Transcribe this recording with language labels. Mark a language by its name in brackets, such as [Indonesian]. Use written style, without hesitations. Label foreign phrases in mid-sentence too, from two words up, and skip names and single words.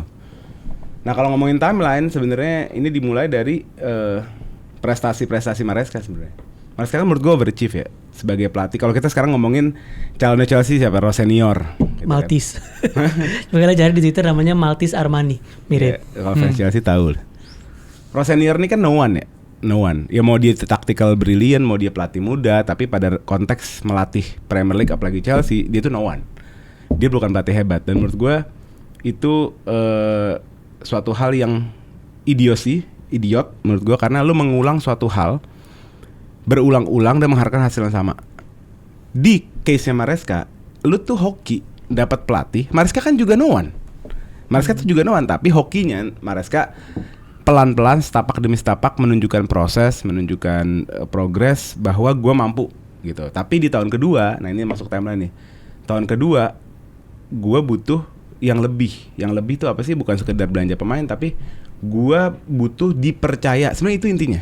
[Indonesian] Nah kalau ngomongin timeline sebenarnya ini dimulai dari prestasi-prestasi Maresca sebenarnya. Maresca kan menurut gue overachieve ya sebagai pelatih. Kalau kita sekarang ngomongin calonnya Chelsea siapa? Rossenior gitu Maltese kan. Makanya cari di Twitter namanya Maltese Armani, mirip. Ya, kalau fans Chelsea tahu. Rossenior ini kan [English] no one. [Indonesian] Ya mau dia [English] tactical brilliant, [Indonesian] mau dia pelatih muda, tapi pada konteks melatih Premier League apalagi Chelsea, dia tuh [English] no one. [Indonesian] Dia bukan pelatih hebat dan menurut gue itu suatu hal yang idiot menurut gue, karena lu mengulang suatu hal berulang-ulang dan mengharapkan hasil yang sama. Di case-nya Maresca, lu tuh hoki dapat pelatih, Maresca kan juga [English] no one. [Indonesian] Maresca tuh juga [English] no one, [Indonesian] tapi hokinya Maresca pelan-pelan, setapak demi setapak menunjukkan proses, menunjukkan progres bahwa gue mampu gitu. Tapi di tahun kedua, nah ini masuk timeline nih. Tahun kedua, gue butuh yang lebih. Yang lebih itu apa sih? Bukan sekedar belanja pemain, tapi gue butuh dipercaya. Sebenarnya itu intinya.